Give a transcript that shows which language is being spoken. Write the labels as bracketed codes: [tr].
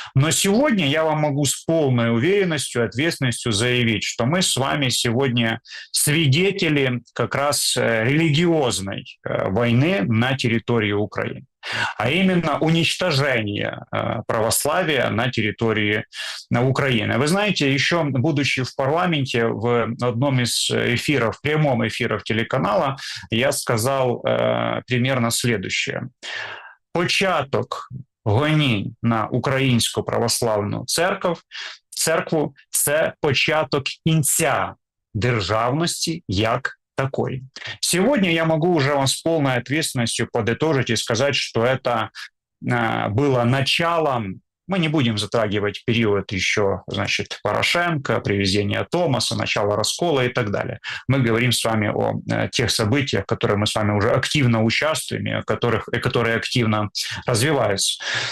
[ru] Но сегодня я вам могу с полной уверенностью, ответственностью заявить, что мы с вами сегодня свидетели как раз религиозной войны на территории Украины, а именно уничтожение православия на территории Украины. Вы знаете, еще будучи в парламенте, в одном из эфиров, прямом эфиров телеканала, я сказал примерно следующее. [uk] Початок гонінь на українську православну церкву – це початок кінця державності як такой. [ru] Сегодня я могу уже вам с полной ответственностью подытожить и сказать, что это было началом. Мы не будем затрагивать период еще, значит, Порошенко, привезения Томаса, начало раскола и так далее. Мы говорим с вами о тех событиях, в которых мы с вами уже активно участвуем, и которые активно развиваются.